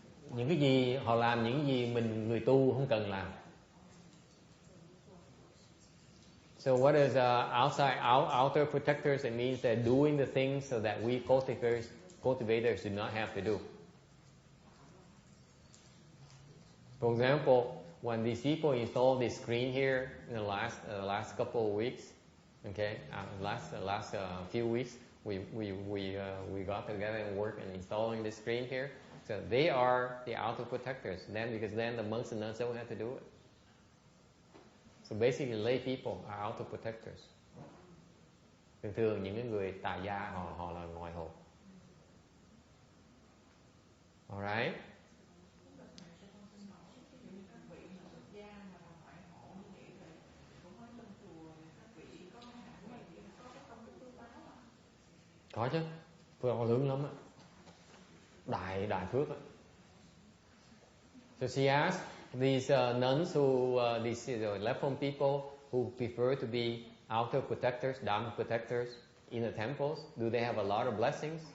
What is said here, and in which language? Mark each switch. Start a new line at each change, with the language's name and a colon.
Vietnamese: Những cái gì họ làm, những gì mình người tu không cần làm.
English: So what is outer protectors? It means they're doing the things so that we cultivators do not have to do. For example, when these people installed this screen here in the last couple of weeks, okay, last few weeks, we got together and worked on installing this screen here. So they are the outer protectors. Because then the monks and nuns don't have to do it. So basically, lay people are outer protectors.
Vietnamese: Thường những cái người tại gia họ là ngoại hộ.
English: Alright.
Vietnamese: Có chứ, phước họ lớn lắm á, đại phước á.
English: So she asked these nuns these Lepon people who prefer to be outer protectors, Dharma protectors in the temples, do they have a lot of blessings?